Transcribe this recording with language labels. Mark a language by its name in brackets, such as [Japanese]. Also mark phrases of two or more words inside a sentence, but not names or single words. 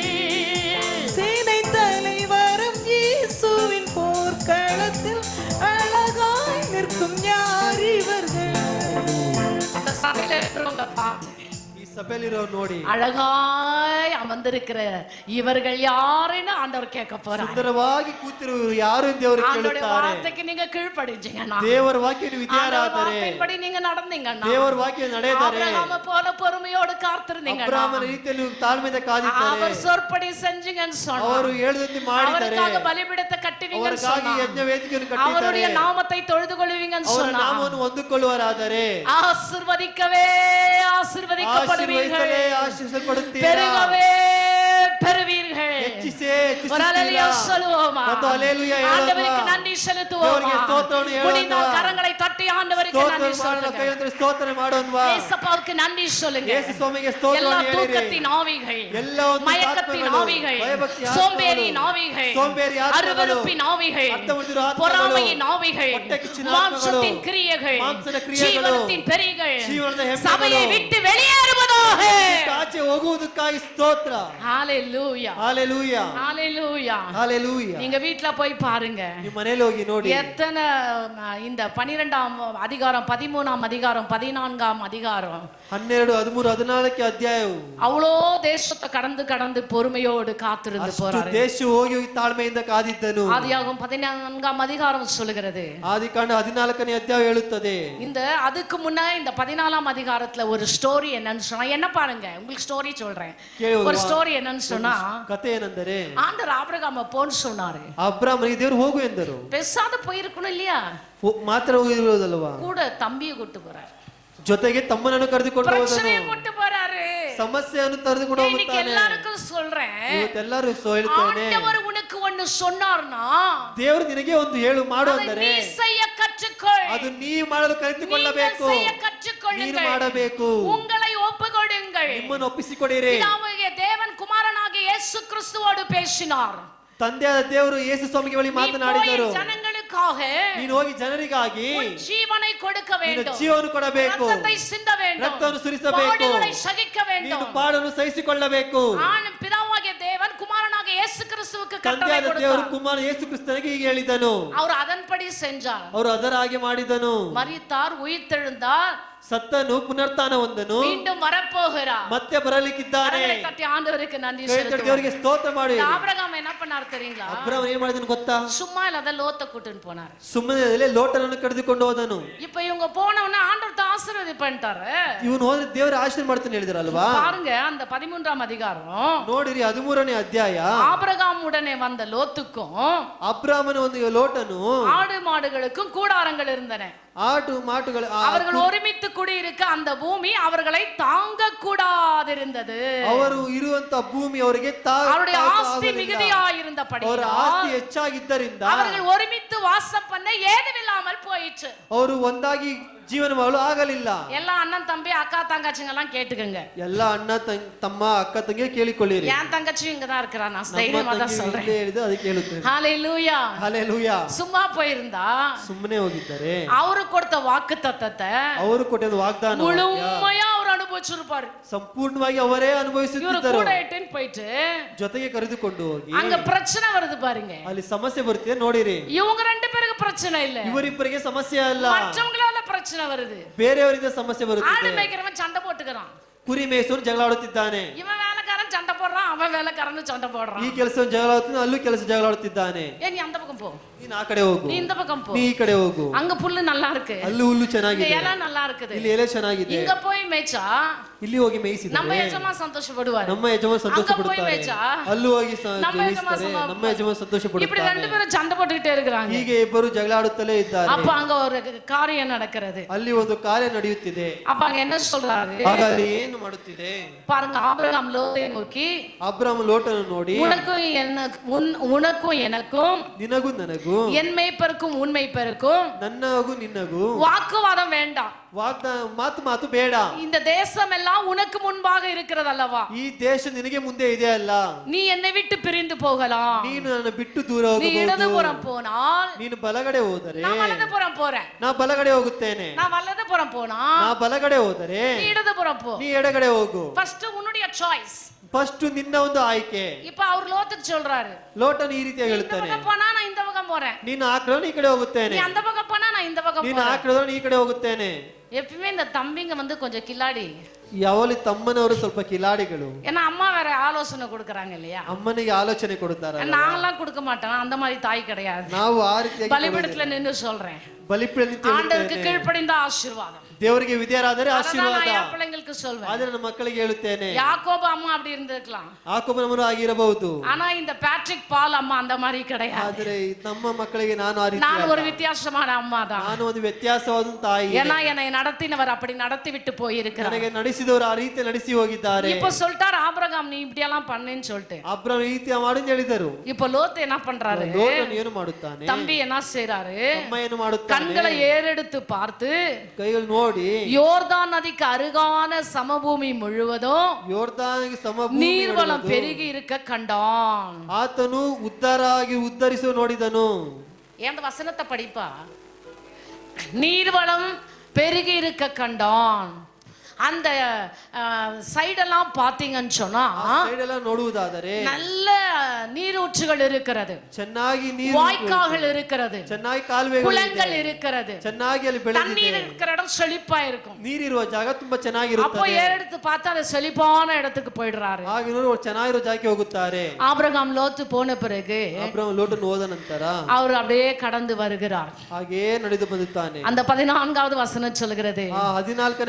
[Tamil] சேனை தலைவரும் இயேசுவின் போர்க்களத்தில் அழகாய் நிற்கும் யார் இவர்கள். அந்த சபையில இருக்கிறவங்க பார்த்து [Kannada] ಈ ಸಭೆಯಲ್ಲಿರೋ ನೋಡಿ [Tamil] அழகாய் அமர்ந்திருக்கிற இவர்கள் யாருன்னு ஆண்டவர் கேட்க போறார். [Kannada] ಸುಂದರವಾಗಿ ಕೂತಿರುವರು ಯಾರು ಎಂದು ದೇವರು [Tamil] ஆண்டவருடைய [Kannada] ಕೇಳುತ್ತಾರೆ. [Tamil] வார்த்தைக்கு நீங்க கீழ்ப்படிஞ்சீங்கன்னா, [Kannada] ದೇವರ ವಾಕ್ಯಕ್ಕೆ [Tamil] ஆண்டவர் [Kannada] ವಿಧೇಯರಾದರೆ, [Tamil] வார்த்தையின்படி நீங்க நடந்தீங்கன்னா, [Kannada] ದೇವರ ವಾಕ್ಯ ನಡೆದರೆ, [Tamil] ஆபிரகாமை போல பொறுமையோடு காத்திருந்தீங்கன்னா, [Kannada] ಅಬ್ರಾಮನ ರೀತಿಯಲ್ಲಿ ತಾಳ್ಮೆಯಿಂದ ಕಾದಿದ್ದಾರೆ, [Tamil] அவர் சொற்படி செஞ்சீங்கன்னு சொன்னா, [Kannada] ಅವರು ಹೇಳಿದಂತೆ ಮಾಡಿದರೆ, [Tamil] அவருக்காக பலிபீடத்தை கட்டுவீங்கன்னு [Kannada] ಅವರಿಗಾಗಿ [Tamil] சொன்னா, [Kannada] ಯಜ್ಞ ವೇದಿಕೆಯನ್ನು [Tamil] அவருடைய [Kannada] ಕಟ್ಟಿದ್ದಾರೆ, [Tamil] நாமத்தை தொழுது கொள்வீங்கன்னு [Kannada] ಅವರ [Tamil] சொன்னா, [Kannada] ನಾಮವನ್ನು ಹೊಂದಿಕೊಳ್ಳುವರಾದರೆ [Tamil] ஆசீர்வதிக்கவே ஆசீர்வதிக்கப்படுவீர்கள், [Kannada] ಆಶೀರ್ವದಿಸಲೇ ಆಶೀರ್ವದಿಸಲ್ಪಡುತ್ತೀರಾ, [Tamil] பெருகவே பெறுவீர்கள். [Kannada] ಹೆಚ್ಚಿಸೇ [Tamil] ஒரு அல்லேலூயா [Kannada] ಹೆಚ್ಚಿಸುತ್ತೀರಾ. [Tamil] சொல்லுவோமா? [Kannada] ಒಂದು அல்லேலೂಯಾ ಹೇಳುವ. [Tamil] ஆண்டவருக்கு நன்றி செலுத்துவோமா? [Kannada] ದೇವರಿಗೆ ಸ್ತೋತ್ರವನ್ನು ಹೇಳುವ. [Tamil] முடிந்தால் கரங்களை தட்டி ஆண்டவருக்கு [Kannada] ಸ್ತೋತ್ರ [Tamil] நன்றி [Kannada] ಮಾಡಲು [Tamil] சொல்லுங்க. [Kannada] ಕೈಯೆತ್ತಿ ಸ್ತೋತ್ರ ಮಾಡೋಣವಾ? [Tamil] ஏசப்பாவுக்கு நன்றி சொல்லுங்க. [Kannada] ಯೇಸು ಸ್ವಾಮಿಗೆ [Tamil] எல்லா [Kannada] ಸ್ತೋತ್ರವನ್ನು ಹೇಳಿರಿ. [Tamil] தூக்கத்தின் ஆவிகள், [Kannada] ಎಲ್ಲ ಒಂದು [Tamil] மயக்கத்தின் [Kannada] ಆತ್ಮಗಳು, [Tamil] ஆவிகள், [Kannada] ಭಯಭಕ್ತಿ [Tamil] சோம்பேறியின் [Kannada] ಆತ್ಮಗಳು, [Tamil] ஆவிகள், [Kannada] சோம்பேறி ஆத்மಗಳು, [Tamil] அருவருப்பின் ஆவிகள், [Kannada] அர்த்தமுள்ள ஆத்மಗಳು, [Tamil] பொறாமையின் ஆவிகள், [Kannada] ಹೊಟ್ಟೆ ಕಿಚ್ಚಿನ [Tamil] மாம்சத்தின் [Kannada] ಆತ್ಮಗಳು, [Tamil] கிரியைகள், [Kannada] ಮಾಂಸದ ಕ್ರಿಯೆಗಳು, [Tamil] ஜீவனத்தின் பெரிகள் [Kannada] ಜೀವನದ ಹೆಮ್ಮೆಗಳು, [Tamil] சபையை விட்டு வெளியேறுவதாக. [Kannada] ಆಚೆ ಹೋಗುವುದಕ್ಕಾಗಿ ಸ್ತೋತ್ರ. [Tamil] ஹalleluya, ஹalleluya, ஹalleluya. ஹalleluya. நீங்க வீட்ல போய் பாருங்க, [Kannada] ನಿಮ್ಮ ಮನೆಯಲ್ಲಿ ಹೋಗಿ ನೋಡಿ [Tamil] எத்தனை இந்த 12ஆம் அதிகாரம், 13ஆம் அதிகாரம், 14ஆம் அதிகாரம், [Kannada] 12, 13, 14 ಅಧ್ಯಾಯವು [Tamil] அவ்வளோ தேசத்தை கடந்து கடந்து பொறுமையோடு காத்திருந்து [Kannada] ಅಷ್ಟು [Tamil] போறாரு. [Kannada] ದೇಶ ಹೋಗಿ ಹೋಗಿ ತಾಳ್ಮೆಯಿಂದ ಕಾದಿದ್ದನು. [Tamil] ஆதியாகமம் 14ஆம் அதிகாரம் சொல்லுகிறது. [Kannada] ಆದಿಕಾಂಡ 14ನೇ ಅಧ್ಯಾಯ ಹೇಳುತ್ತದೆ. [Tamil] இந்த அதுக்கு முன்ன இந்த 14ஆம் அதிகாரத்துல ஒரு ஸ்டோரி என்னன்னு சொன்னா, என்ன பாருங்க, உங்களுக்கு ஸ்டோரி சொல்றேன். [Kannada] ಕೇಳುವ [Tamil] ஒரு ஸ்டோரி என்னன்னு சொன்னா, [Kannada] ಕಥೆ ಏನೆಂದರೆ, [Tamil] ஆண்டவர் ஆபிரகாம போன்னு சொன்னாரு. [Kannada] ಅಬ್ರಾಮನಿಗೆ ದೇವರು ಹೋಗು ಎಂದರು. [Tamil] பெசாத போயிருக்கணும் இல்லையா? [Kannada] ಮಾತ್ರ ಹೋಗಿರೋದಲ್ವಾ, [Tamil] கூட தம்பியை கூட்டு போறாரு, [Kannada] ಜೊತೆಗೆ ತಮ್ಮನನ್ನು ಕರೆದುಕೊಂಡು [Tamil] பிரச்சனையை [Kannada] ಹೋದನು, [Tamil] கூட்டு போறாரு. [Kannada] ಸಮಸ್ಯೆಯನ್ನು ಕರೆದುಕೊಂಡು [Tamil] இன்னைக்கு [Kannada] ಹೋಗುತ್ತಾನೆ. [Tamil] எல்லாருக்கும் சொல்றேன், [Kannada] ಇವತ್ತೆಲ್ಲರೂ ಹೇಳ್ತಾನೆ, [Tamil] ஆண்டவர் உனக்கு ஒன்னு சொன்னார்னா [Kannada] ದೇವರು ನಿನಗೆ ಒಂದು ಹೇಳು ಮಾಡು [Tamil] அதை [Kannada] ಅಂದರೆ [Tamil] நீ செய்ய கற்றுக்கொள். [Kannada] ಅದು ನೀ ಮಾಡಲು ಕಲಿತುಕೊಳ್ಳಬೇಕು, [Tamil] நீங்கள் செய்ய [Kannada] ನೀನು [Tamil] கற்றுக்கொள்ளுங்கள். [Kannada] ಮಾಡಬೇಕು, [Tamil] உங்களை ஒப்புக்கொடுங்கள். [Kannada] ನಿಮ್ಮನ್ನು ಒಪ್ಪಿಸಿಕೊಡಿರಿ. [Tamil] பிதாவாகிய தேவன் குமாரனாகிய இயேசு கிறிஸ்துவோடு பேசினார். [Kannada] ತಂದೆಯಾದ ದೇವರು ಯೇಸು ಸ್ವಾಮಿಗೆ ಬಳಿ [Tamil] நீ [Kannada] ಮಾತನಾಡಿದರು. [Tamil] போய் ஜனங்களுக்காக [Kannada] ನೀನು ಹೋಗಿ ಜನರಿಗಾಗಿ [Tamil] உன் ஜீவனை கொடுக்க [Kannada] ನಿನ್ನ [Tamil] வேண்டும், [Kannada] ಜೀವವನ್ನು ಕೊಡಬೇಕು, [Tamil] ரத்தத்தை சிந்த வேண்டும், [Kannada] ರಕ್ತವನ್ನು ಸುರಿಸಬೇಕು, [Tamil] பாடுகளை சகிக்க [Kannada] ನೀನು [Tamil] வேண்டும். [Kannada] ಪಾಡನ್ನು ಸಹಿಸಿಕೊಳ್ಳಬೇಕು. [Tamil] பிதாவாகிய தேவன் குமாரனாகிய இயேசு கிறிஸ்துவுக்கு கட்டளை [Kannada] ತಂದೆಯಾದ ದೇವರು [Tamil] கொடுத்தார். [Kannada] ಕುಮಾರ ಯೇಸು ಕ್ರಿಸ್ತನಿಗೆ ಹೀಗೆ ಹೇಳಿದನು, [Tamil] அவர் அதன்படி செஞ்சார். [Kannada] ಅವರು ಅದರ ಹಾಗೆ ಮಾಡಿದನು. [Tamil] மரித்தார், உயிர்த்தெழுந்தார், [Kannada] ಸತ್ತನು, ಪುನರುತ್ಥಾನ ಹೊಂದನು, [Tamil] மீண்டும் வரப்போகிறார். [Kannada] ಮತ್ತೆ ಬರಲಿಕ್ಕಿದ್ದಾನೆ. [Tamil] கரங்களை தட்டி ஆண்டவருக்கு நன்றி [Kannada] ಕೈ ತಟ್ಟಿ [Tamil] செலுத்துவோம். [Kannada] ದೇವರಿಗೆ ಸ್ತೋತ್ರ ಮಾಡಿ. [Tamil] ஆபிரகாம் என்ன பண்ணார் தெரியுங்களா? [Kannada] ಅಬ್ರಾಮ ಏನ್ ಮಾಡಿದನು ಗೊತ್ತಾ? [Tamil] சும்மா இல்லாத லோத்தை கூட்டின்னு போனார். [Kannada] ಸುಮ್ಮನೆ ಲೋಟನನ್ನು ಕರೆದುಕೊಂಡು ಹೋದನು. [Tamil] இப்ப இவங்க போனவன ஆண்டவர் ஆசீர்வாதம் பண்ணிட்டாரு. [Kannada] ಇವನು ಹೋದ್ರೆ ದೇವರ ಆಶೀರ್ವಾದ ಮಾಡ್ತಾನೆ ಹೇಳಿದ್ರಲ್ವಾ? [Tamil] பாருங்க, அந்த 13ஆம் அதிகாரம், [Kannada] ನೋಡಿರಿ 13ನೇ ಅಧ್ಯಾಯ. [Tamil] ஆபிரகாம் உடனே வந்த லோத்துக்கும் [Kannada] ಅಬ್ರಾಮನ ಒಂದು ಲೋಟನು [Tamil] ஆடு மாடுகளுக்கும் கூடாரங்கள் இருந்தன. [Kannada] ಆಟು ಮಾಟುಗಳು [Tamil] அவர்கள் ஒருமித்து குடியிருக்க அந்த பூமி அவர்களை தாங்க கூடாதிருந்தது. [Kannada] ಅವರು ಇರುವಂತ ಭೂಮಿ ಅವರಿಗೆ [Tamil] அவருடைய ஆஸ்தி மிகுதியாயிருந்தபடி [Kannada] ಅವರ ಆಸ್ತಿ ಹೆಚ್ಚಾಗಿದ್ದರಿಂದ [Tamil] அவர்கள் ஒருமித்து வாசம் பண்ண ஏதுமில்லாமல் போயிற்று. [Kannada] ಅವರು ಒಂದಾಗಿ ಜೀವನ ಮಾಡಲು ಆಗಲಿಲ್ಲ. [Tamil] எல்லா அண்ணன் தம்பி அக்கா தங்கச்சிங்க எல்லாம் கேட்டுக்கங்க. [Kannada] ಎಲ್ಲ ಅಣ್ಣ ತಮ್ಮ ಅಕ್ಕ ತಂಗಿ ಕೇಳಿಕೊಳ್ಳಿರಿ. [Tamil] என் தங்கச்சியும் இங்கதான் இருக்கிறா, நான் [Kannada] ನಮ್ಮ [Tamil] தைரியமா தான் [Kannada] ತಂಗಿ [Tamil] சொல்றேன். [Kannada] ಇಲ್ಲೇ ಹೇಳಿದ್ದು ಅದಕ್ಕೆ ಹೇಳುತ್ತೇನೆ. [Tamil] ஹalleluya. [Kannada] ಹಲ್ಲೆಲೂಯಾ. [Tamil] சும்மா போயிருந்தா [Kannada] ಸುಮ್ಮನೆ ಹೋಗಿದ್ದಾರೆ. [Tamil] அவரு கொடுத்த வாக்கு தத்தத்தை [Kannada] ಅವರು ಕೊಟ್ಟಿದ್ದ ವಾಗ್ದಾನ [Tamil] முழுமையா அவர் அனுபவிச்சிருப்பாரு. [Kannada] ಸಂಪೂರ್ಣವಾಗಿ ಅವರೇ [Tamil] இவரு [Kannada] ಅನುಭವಿಸುತ್ತಿದ್ದರು. [Tamil] கூட இட்டுன்னு போயிட்டு [Kannada] ಜೊತೆಗೆ ಕರೆದುಕೊಂಡು ಹೋಗಿ [Tamil] அங்க பிரச்சனை வருது பாருங்க. [Kannada] ಅಲ್ಲಿ ಸಮಸ್ಯೆ ಬರುತ್ತೆ ನೋಡಿರಿ. [Tamil] இவங்க ரெண்டு பேருக்கு பிரச்சனை இல்ல, [Kannada] ಇವರಿಬ್ಬರಿಗೆ ಸಮಸ್ಯೆ ಅಲ್ಲ, [Tamil] மற்றவங்களால பிரச்சனை வருது. [Kannada] ಬೇರೆಯವರಿಂದ ಸಮಸ್ಯೆ [Tamil] ஆடு [Kannada] ಬರುತ್ತದೆ. [Tamil] மேய்க்கிறவன் சண்டை போட்டுக்கிறான், [Kannada] ಕುರಿ ಮೇಯಿಸೋನು ಜಗಳ ಆಡುತ್ತಿದ್ದಾನೆ. [Tamil] இவன் வேலைக்காரன் சண்டை போடுறான், அவன் அவன் வேலைக்காரன்னு சண்டை போடுறான். [Kannada] ಈ ಕೆಲಸ ಜಗಳ ಆಡ್ತಾನೆ, ಅಲ್ಲೂ ಕೆಲಸ ಜಗಳ ಆಡ್ತಿದ್ದಾನೆ. [Tamil] நீ அந்த பக்கம் போ, [Kannada] ನೀನ್ ಆ ಕಡೆ ಹೋಗು, [Tamil] நீ இந்த பக்கம் போ, [Kannada] ನೀ ಈ ಕಡೆ ಹೋಗು. [Tamil] அங்க புல்லு நல்லா இருக்கு, [Kannada] ಅಲ್ಲಿ ಹುಲ್ಲು [Tamil] இங்க [Kannada] ಚೆನ್ನಾಗಿದೆ, [Tamil] இலை நல்லா இருக்குது, [Kannada] ಇಲ್ಲಿ ಎಲೆ ಚೆನ್ನಾಗಿದೆ. [Tamil] இங்க போய் மேய்ச்சா [Kannada] ಇಲ್ಲಿ ಹೋಗಿ ಮೇಯಿಸಿದರೆ [Tamil] நம்ம எஜமா சந்தோஷப்படுவாரு, [Kannada] ನಮ್ಮ ಯಜಮಾನ ಸಂತೋಷ [Tamil] அங்க போய் [Kannada] ಪಡುತ್ತಾರೆ. [Tamil] மேய்ச்சா [Kannada] ಅಲ್ಲೂ ಹೋಗಿ [Tamil] நம்ம ಯಜಮಾನ [Kannada] ಮೇಯಿಸಿದರೆ ನಮ್ಮ ಯಜಮಾನ ಸಂತೋಷ [Tamil] இப்படி [Kannada] ಪಡುತ್ತಾರೆ. [Tamil] ரெண்டு பேரும் சண்டை போட்டுக்கிட்டே இருக்கிறாங்க. [Kannada] ಹೀಗೆ ಇಬ್ಬರು ಜಗಳ ಆಡುತ್ತಲೇ ಇದ್ದಾರೆ. [Tamil] அப்ப அங்க ஒரு காரியம் நடக்கிறது. [Kannada] ಅಲ್ಲಿ ಒಂದು ಕಾರ್ಯ ನಡೆಯುತ್ತಿದೆ. [Tamil] அப்ப அங்க என்ன சொல்றாரு [Kannada] ಆಗ ಅಲ್ಲಿ ಏನು ಮಾಡುತ್ತಿದೆ? [Tamil] பாருங்க, ஆபிரகாம் லோத்தை நோக்கி, [Kannada] ಅಬ್ರಾಮ್ ಲೋಟನ್ನು ನೋಡಿ, [Tamil] உனக்கும் எனக்கும் [Kannada] ನಿನಗೂ ನನಗೂ [Tamil] என் மேய்ப்பருக்கும் உன் மேய்ப்பருக்கும் [Kannada] ನನ್ನಗೂ ನಿನ್ನಗೂ [Tamil] வாக்குவாதம் வேண்டாம். [Kannada] ಮಾತು ಬೇಡ. [Tamil] இந்த தேசம் எல்லாம் உனக்கு முன்பாக இருக்கிறது அல்லவா? [Kannada] ಈ ದೇಶ ನಿನಗೆ ಮುಂದೆ ಇದೆ ಅಲ್ಲ. [Tamil] நீ என்னை விட்டு பிரிந்து போகலாம், [Kannada] ನೀನು ನನ್ನ ಬಿಟ್ಟು ದೂರ [Tamil] நீ [Kannada] ಹೋಗಬಹುದು. [Tamil] இடதுபுறம் போனால் [Kannada] ನೀನು ಬಲಗಡೆ ಹೋದರೆ [Tamil] நான் வலதுபுறம் போறேன், [Kannada] ನಾ ಬಲಗಡೆ ಹೋಗುತ್ತೇನೆ. [Tamil] நான் வலதுபுறம் போனா [Kannada] ನಾ ಬಲಗಡೆ ಹೋದರೆ [Tamil] நீ இடதுபுறம் போ. [Kannada] ನೀ ಎಡಗಡೆ ಹೋಗು. [Tamil] ஃபர்ஸ்ட் உன்னுடைய சாய்ஸ். [Kannada] ಫಸ್ಟ್ ನಿನ್ನ ಒಂದು ಆಯ್ಕೆ. [Tamil] இப்ப அவர் லோத்துக்கு சொல்றாரு, [Kannada] ಲೋಟನು ಈ ರೀತಿಯಾಗಿ [Tamil] இந்த [Kannada] ಹೇಳ್ತಾನೆ, [Tamil] பக்கம் போனா நான் இந்த பக்கம் போறேன், [Kannada] ನೀನು ಆ ಕಡೆ ಈ ಕಡೆ ಹೋಗುತ್ತೇನೆ, [Tamil] நீ அந்த பக்கம் போனா நான் இந்த பக்கம் [Kannada] ನೀನು ಆ [Tamil] போறேன். [Kannada] ಕಡೆ ಹೋದ್ರೆ ಈ ಕಡೆ ಹೋಗುತ್ತೇನೆ. [Tamil] எப்பவுமே இந்த தம்பிங்க வந்து கொஞ்சம் கில்லாடி. [Kannada] ಯಾವಲ್ಲಿ ತಮ್ಮನವರು ಸ್ವಲ್ಪ ಕಿಲಾಡಿಗಳು. [Tamil] ஏன்னா அம்மா வேற ஆலோசனை கொடுக்கறாங்க இல்லையா? [Kannada] ಅಮ್ಮನಿಗೆ ಆಲೋಚನೆ ಕೊಡುತ್ತಾರೆ. [Tamil] நாங்கெல்லாம் கொடுக்க மாட்டோம், அந்த மாதிரி தாய் கிடையாது. [Kannada] ನಾವು ಆ ರೀತಿಯಾಗಿ [Tamil] பலிபீடத்துல நின்னு சொல்றேன், [Kannada] ಬಲಿಪೀಠದಲ್ಲಿ [Tamil] ஆண்டவருக்கு கீழ்ப்படிந்த ஆசீர்வாதம். [Kannada] ದೇವರಿಗೆ ವಿಧೇಯರಾದರೆ [Tamil] அதான் [Kannada] ಆಶೀರ್ವಾದ. [Tamil] நான் என் பிள்ளைங்களுக்கு சொல்வேன். [Kannada] ಆದರೆ ನನ್ನ ಮಕ್ಕಳಿಗೆ ಹೇಳುತ್ತೇನೆ, [Tamil] யாக்கோபு அம்மா அப்படி இருந்திருக்கலாம், [Kannada] ಯಾಕೋಬನವರು ಆಗಿರಬಹುದು. [Tamil] ஆனா இந்த பேட்ரிக் பால் அம்மா அந்த மாதிரி கிடையாது. [Kannada] ಆದರೆ ನಮ್ಮ ಮಕ್ಕಳಿಗೆ ನಾನು ಆ ರೀತಿ [Tamil] நான் ஒரு வித்தியாசமான அம்மா தான். [Kannada] ನಾನು ಒಂದು ವ್ಯತ್ಯಾಸವಾದ ತಾಯಿ. [Tamil] ஏன்னா என்னை நடத்தினவர் அப்படி நடத்தி விட்டு போயிருக்கிறார். [Kannada] ನನಗೆ ನಡೆಸಿದವರು ಆ ರೀತಿ ನಡೆಸಿ ಹೋಗಿದ್ದಾರೆ. [Tamil] இப்ப சொல்லிட்டார் ஆபிரகாம், நீ இப்படி எல்லாம் பண்ணேன்னு சொல்லிட்டு. [Kannada] ಅಬ್ರಾಮ್ ಈ ರೀತಿ ಮಾಡಿ ಅಂತ ಹೇಳಿದರು. [Tamil] இப்ப லோத்து என்ன பண்றாரு? [Kannada] ಲೋಟನು ಏನು ಮಾಡುತ್ತಾನೆ? [Tamil] தம்பி என்ன செய்றாரு? [Kannada] ಅಮ್ಮ ಏನು ಮಾಡುತ್ತಾನೆ? [Tamil] கண்களை ஏறெடுத்து பார்த்து [Kannada] ಕೈಗಳು ನೋಡಿ [Tamil] யோர்தான் நதிக்கு அருகான சமபூமி முழுவதும் [Kannada] ಯೋರ್ದಾನಿಗೆ ಸಮಭೂಮಿ [Tamil] நீர்வளம் பெருகி இருக்க கண்டான். [Kannada] ಆತನು ಉದ್ಧರಿಸುವ ನೋಡಿದನು. [Tamil] அந்த வசனத்தை படிப்பா, நீர்வளம் பெருகி இருக்க கண்டான். அந்த சைடெல்லாம் பாத்தீங்கன்னு சொன்னா [Kannada] ನೋಡುವುದಾದರೆ [Tamil] நல்ல நீரூற்றுகள் இருக்கிறது, [Kannada] ಚೆನ್ನಾಗಿ ನೀರು, [Tamil] வாய்க்கால்கள் இருக்கிறது, [Kannada] ಚೆನ್ನಾಗಿ ಕಾಲುವೆಗಳು, [Tamil] குளங்கள் இருக்கிறது, [Kannada] ಚೆನ್ನಾಗಿ ಅಲ್ಲಿ ಬೆಳೆದಿದೆ. [Tamil] தண்ணீர் இருக்கிற இடம் செழிப்பா இருக்கும். [Kannada] ನೀರಿರುವ ಜಾಗ ತುಂಬಾ [Tamil] அப்போ [Kannada] ಚೆನ್ನಾಗಿರುತ್ತದೆ. [Tamil] எடுத்து பார்த்தா அந்த செழிப்பான இடத்துக்கு போயிடுறாரு. [Kannada] ಹಾಗೆ ನೋಡಿ ಚೆನ್ನಾಗಿರೋ ಜಾಗಕ್ಕೆ ಹೋಗುತ್ತಾರೆ. [Tamil] ஆபிரகாம் லோத்து போன பிறகு [Kannada] ಅಬ್ರಾಮ್ ಲೋಟನ್ನು ಹೋದ ನಂತರ [Tamil] அவர் அப்படியே கடந்து வருகிறார். [Kannada] ಹಾಗೇ ನಡೆದು ಬಂದುತ್ತಾನೆ. [Tamil] அந்த 14வது வசனம் சொல்கிறது, [Kannada] 14ನೇ